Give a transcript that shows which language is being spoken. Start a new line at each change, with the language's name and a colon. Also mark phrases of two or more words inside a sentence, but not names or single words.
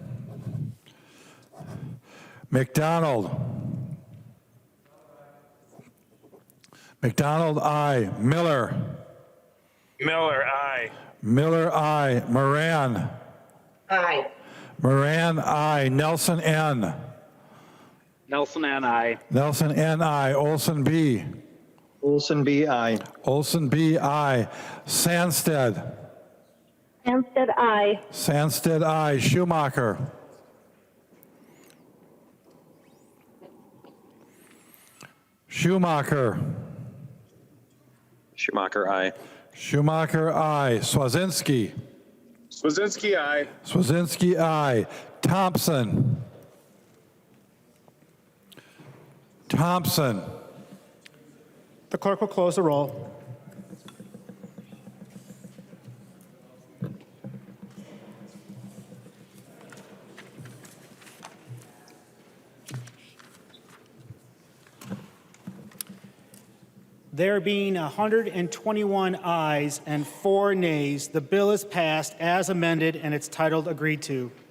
English: McDonald. McDonald, aye. Miller. Miller, aye. Miller, aye. Moran. Aye. Moran, aye. Nelson, N. Nelson and I. Nelson, N.I. Olson, B. Olson B. I. Olson, B. I. Sandstede. Hanson, I. Sandstede, I. Schumacher. Schumacher. Schumacher, I. Schumacher, I. Swazinski. Swazinski, I. Swazinski, I. Thompson. Thompson. The clerk will close the roll. There being 121 ayes and 4 nays, the bill is passed as amended and its title agreed to.